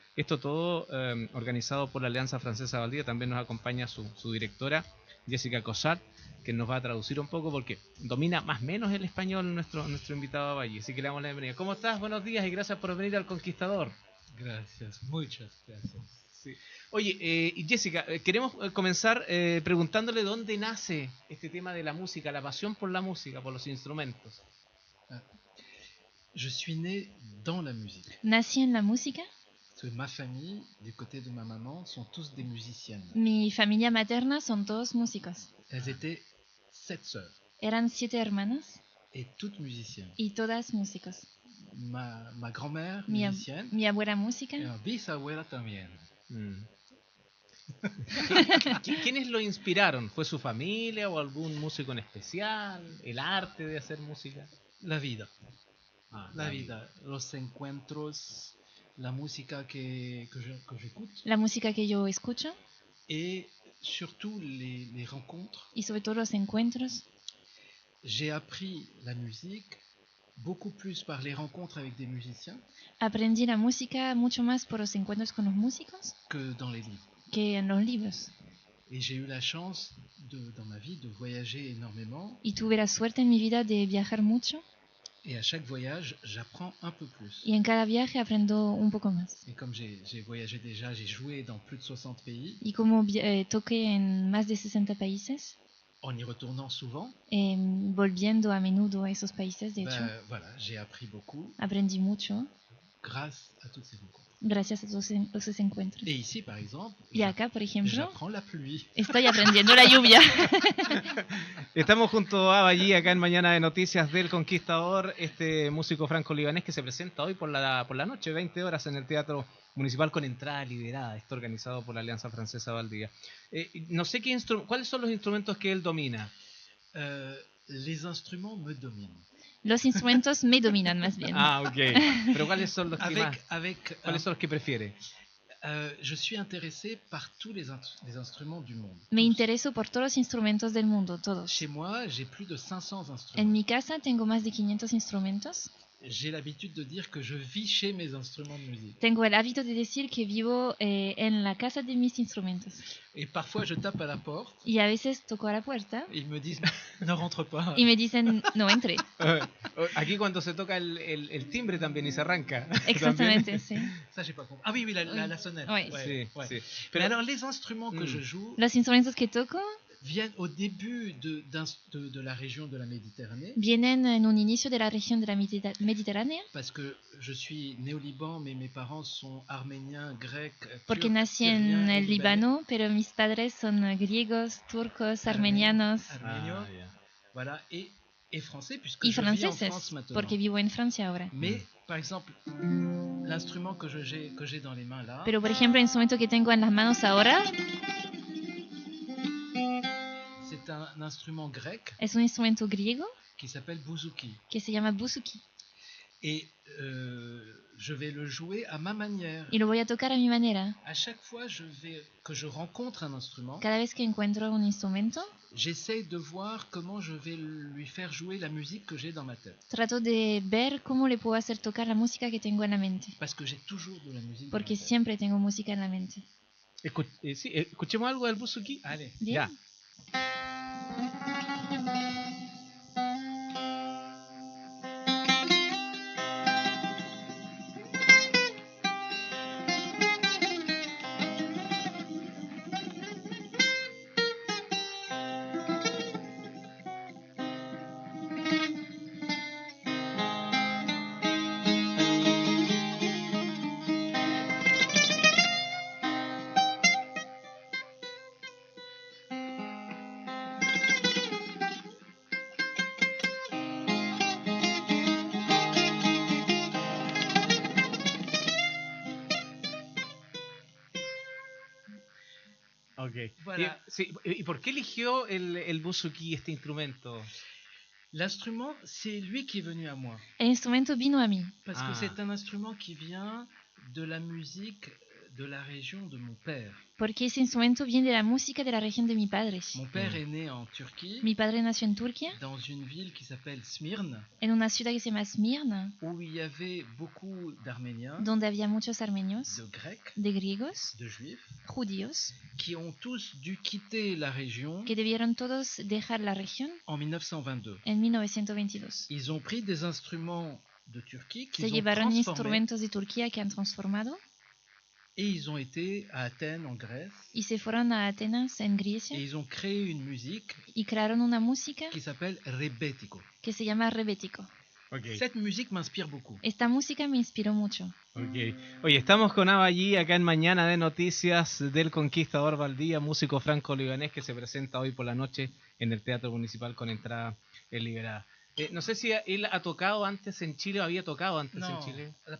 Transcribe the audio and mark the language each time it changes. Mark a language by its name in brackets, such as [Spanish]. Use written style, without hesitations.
[Spanish] Esto todo organizado por la Alianza Francesa Valdivia. También nos acompaña su directora, Jessica Cosart, que nos va a traducir un poco porque domina más o menos el español nuestro invitado a Valle. Así que le damos la bienvenida. ¿Cómo estás? Buenos días y gracias por venir al Conquistador. Gracias, muchas gracias. Sí. Oye, Jessica, queremos comenzar preguntándole dónde nace este tema de la música, la pasión por la música, por los instrumentos. [French] Je suis né dans la musique. [Spanish] Nací en la música. [French] Ma famille, du côté de ma maman, sont tous des musiciennes. [Spanish] Mi familia materna son todos músicos. [French] Elles étaient 7 sœurs. [Spanish] Eran 7 hermanas. [French] Et toutes musiciennes. [Spanish] Y todas músicos. [French] Ma grand-mère, [Spanish] mi [French] musicienne. [Spanish] Mi abuela música. [French] Et ma [Spanish] bisabuela también. ¿Quiénes lo inspiraron? ¿Fue su familia o algún músico en especial? ¿El arte de hacer música? La vida. La vida. Los encuentros, la música que [French] j'écoute. [Spanish] La música que yo escucho. [French] Et surtout les rencontres. [Spanish] Y sobre todo los encuentros. [French] J'ai appris la musique beaucoup plus par les rencontres avec des musiciens. [Spanish] Aprendí la música mucho más por los encuentros con los músicos [French] que dans les livres. [Spanish] Que en los libros. [French] Et j'ai eu la chance dans ma vie de voyager énormément. [Spanish] Y tuve la suerte en mi vida de viajar mucho. [French] Et à chaque voyage, j'apprends un peu plus. [Spanish] Y en cada viaje aprendo un poco más. [French] Et comme j'ai voyagé déjà, j'ai joué dans plus de 60 pays. [Spanish] Y como toqué en más de 60 países. [French] En y retournant souvent. [Spanish] Volviendo a menudo a esos países, de hecho. [French] Voilà, j'ai appris beaucoup. [Spanish] Aprendí mucho. [French] Grâce à toutes ces rencontres. [Spanish] Gracias a todos esos encuentros. [French] Et ici, par exemple, [Spanish] y acá, por ejemplo, [French] j'apprends la pluie. [Spanish] Estoy aprendiendo la lluvia. Estamos junto a Abba Yee acá en Mañana de Noticias del Conquistador, este músico franco-libanés que se presenta hoy por la noche, 20 horas en el Teatro Municipal con entrada liberada. Esto organizado por la Alianza Francesa Valdivia. No sé cuáles son los instrumentos que él domina. [French] Les instruments me dominent. [Spanish] Los instrumentos me dominan más bien. Ok. Pero ¿cuáles son los que ¿cuáles son los que prefiere? [French] Je suis intéressé par tous les instruments du monde. [Spanish] Me intereso por todos los instrumentos del mundo, todos. [French] Chez moi, j'ai plus de 500 instruments. [Spanish] En mi casa tengo más de 500 instrumentos. [French] J'ai l'habitude de dire que je vis chez mes instruments de musique. [Spanish] Tengo el hábito de decir que vivo en la casa de mis instrumentos. [French] Et parfois je tape à la porte. [Spanish] Y a veces toco a la puerta. [French] Ils me disent no rentre pas. [Spanish] Y me dicen no entre. Aquí cuando se toca el timbre también y se arranca. Exactamente, sí. [French] Ça j'ai pas compris. Ah oui, la sonnette. Oui. Ouais, [Spanish] sí, [French] ouais. [Spanish] sí. [French] Pero alors les instruments que je joue. [Spanish] Los instrumentos que toco [French] viennent au début de la région de la Méditerranée. [Spanish] Vienen en un inicio de la región de la Mediterránea. [French] Parce que je suis né au Liban, mais mes parents sont arméniens, grecs, [Spanish] Porque nací en el Líbano, pero mis padres son griegos, turcos, armenianos. [French] Voilà, et français, puisque [Spanish] y [French] je vis en France maintenant. [Spanish] Porque vivo en Francia ahora. [French] Mais, par exemple, l'instrument que j'ai dans les mains là. [Spanish] Pero, por ejemplo, el instrumento que tengo en las manos ahora. [French] C'est un instrument grec. [Spanish] Es un instrumento griego. [French] Qui s'appelle bouzouki. [Spanish] Que se llama bouzouki. [French] Et je vais le jouer à ma manière. [Spanish] Y lo voy a tocar a mi manera. [French] À chaque fois que je rencontre un instrument. [Spanish] Cada vez que encuentro un instrumento. [French] J'essaye de voir comment je vais lui faire jouer la musique que j'ai dans ma tête. [Spanish] Trato de ver cómo le puedo hacer tocar la música que tengo en la mente. [French] Parce que j'ai toujours de la musique. [Spanish] Porque siempre tengo música en la mente. Sí, escuchemos algo del bouzouki. [French] Allez. Bien. [Spanish] Ya. Okay. [French] Voilà. [Spanish] ¿Y por qué eligió el bouzouki, este instrumento? [French] L'instrument, c'est lui qui est venu à moi. [Spanish] El instrumento vino a mí. [French] Parce que c'est un instrument qui vient de la musique de la région de mon père. [Spanish] porque ese instrumento viene de la música de la región de mi padre. [French] Mon père est né en Turquie, [Spanish] Mi padre nació en Turquía, [French] dans une ville qui s'appelle Smyrne, [Spanish] en una ciudad que se llama Esmirna, [French] où il y avait beaucoup d'Arméniens, [Spanish] donde había muchos armenios, [French] de Grecs, [Spanish] de griegos, [French] de Juifs, [Spanish] judíos, [French] qui ont tous dû quitter la région [Spanish] que debieron todos dejar la región [French] en 1922. [Spanish] en 1922. [French] Ils ont pris des instruments de Turquie [Spanish] Se [French] qu'ils ont [Spanish] llevaron [French] transformés [Spanish] instrumentos de Turquía que han transformado [French] et ils ont été à Athènes en Grèce [Spanish] y se fueron a Atenas, en Grecia, [French] et ils ont créé une musique [Spanish] y crearon una música [French] qui s'appelle rebetiko. [Spanish] que se llama rebético. Okay. [French] Cette musique m'inspire beaucoup. [Spanish] Esta música me inspiró mucho. Ok. Oye, estamos con Aba G acá en Mañana de Noticias del Conquistador Valdivia, músico franco-libanés que se presenta hoy por la noche en el Teatro Municipal con entrada liberada. No sé si él ha tocado antes en Chile o había tocado antes en Chile.